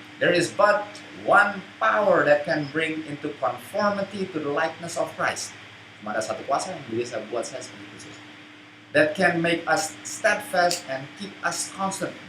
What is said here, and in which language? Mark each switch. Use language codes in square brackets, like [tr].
[en] There is but one power that can bring into conformity to the likeness of Christ. [id] Cuma ada satu kuasa yang bisa buat saya seperti Kristus. [en] That can make us steadfast and keep us constant.